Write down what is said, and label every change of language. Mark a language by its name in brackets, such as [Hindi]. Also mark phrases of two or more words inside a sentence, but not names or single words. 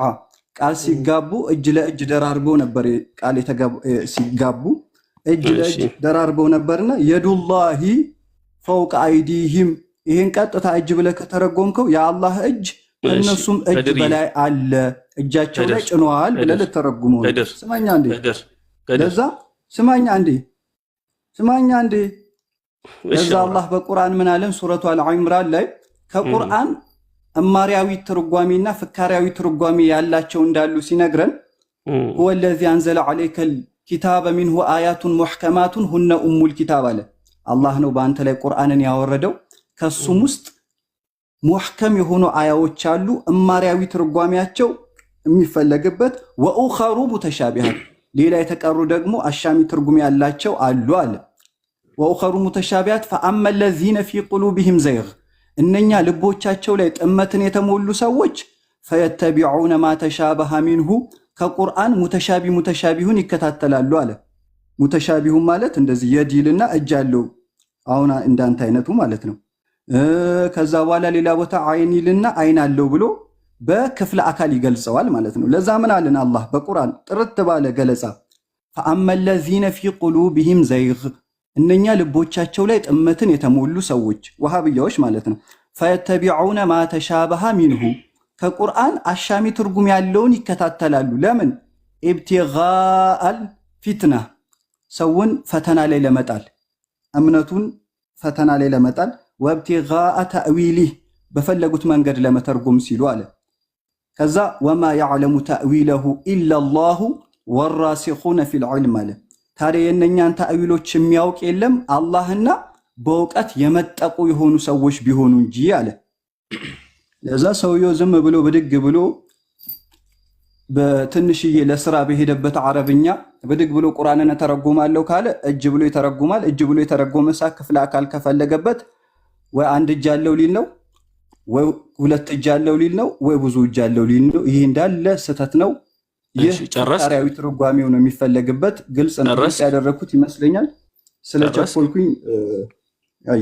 [Amharic] ቃል ሲጋቡ እጅ ለእጅ ደራርበው ነበር። ቃል ሲጋቡ እጅ ለእጅ ደራርበው ነበርና [Arabic] يد الله فوق أيديهم [Amharic] ይሄን ቀጥታ እጅ ብለህ ከተረጎምከው የአላህ እጅ ከነሱም እጅ በላይ አለ፣ እጃቸው ላይ ጭኗል ብለህ ልተረጉመው ነው። ስማኛ አንዴ ለዛ አላህ በቁርአን ምን አለን? ሱረቱ አልዒምራን ላይ ከቁርአን እማሪያዊ ትርጓሜና ፍካሪያዊ ትርጓሜ ያላቸው እንዳሉ ሲነግረን [Arabic] هو الذي انزل عليك الكتاب منه آيات محكمات هن ام الكتاب [Amharic] አለ። አላህ ነው በአንተ ላይ ቁርአንን ያወረደው ከሱም ውስጥ ሙህከም የሆኑ አያዎች አሉ፣ እማሪያዊ ትርጓሜያቸው የሚፈለግበት [Arabic] وأخر متشابهات [Amharic] ሌላ የተቀሩ ደግሞ አሻሚ ትርጉም ያላቸው አሉ አለ። [Arabic] وأخر متشابهات فأما الذين في قلوبهم زيغ [Amharic] እነኛ ልቦቻቸው ላይ ጥመትን የተሞሉ ሰዎች [Arabic] فيتبعون ما تشابه منه [Amharic] ከቁርአን ሙተሻቢሁን ይከታተላሉ አለ። ሙተሻቢሁም ማለት እንደዚህ የዲልና እጅ አለው አሁን እንዳንተ አይነቱ ማለት ነው። ከዛ በኋላ ሌላ ቦታ አይን ይልና አይን አለው ብሎ በክፍለ አካል ይገልጸዋል ማለት ነው። ለዛ ምን አለን አላህ በቁርአን ጥርት ባለ ገለጻ [Arabic] فأما الذين في قلوبهم زيغ [Amharic] እነኛ ልቦቻቸው ላይ ጥመትን የተሞሉ ሰዎች ወሃብያዎች ማለት ነው። [Arabic] فيتبعون ما تشابه منه [Amharic] ከቁርአን አሻሚ ትርጉም ያለውን ይከታተላሉ። ለምን [Arabic] ابتغاء الفتنة [Amharic] ሰውን ፈተና ላይ ለመጣል እምነቱን ፈተና ላይ ለመጣል [Arabic] وابتغاء تأويله [Amharic] በፈለጉት መንገድ ለመተርጎም ሲሉ አለ። ከዛ ወማ [Arabic] يعلم تأويله إلا الله والراسخون في العلم [Amharic] አለ። ታዲያ የነኛን ተአዊሎች የሚያውቅ የለም አላህና በእውቀት የመጠቁ የሆኑ ሰዎች ቢሆኑ እንጂ አለ። ለዛ ሰውየው ዝም ብሎ ብድግ ብሎ በትንሽዬ ለስራ በሄደበት አረብኛ ብድግ ብሎ ቁርአንን ተረጉማለሁ ካለ እጅ ብሎ ይተረጉማል። እጅ ብሎ የተረጎመ ክፍለ አካል ከፈለገበት ወይ አንድ እጅ አለው ሊል ነው፣ ወይ ሁለት እጅ አለው ሊል ነው፣ ወይ ብዙ እጅ አለው ሊል ነው። ይሄ እንዳለ ስህተት ነው። ይህ ተቃራዊ ትርጓሜው ነው የሚፈለግበት። ግልጽ ነው ያደረኩት ይመስለኛል። ስለቸኮልኩኝ አይ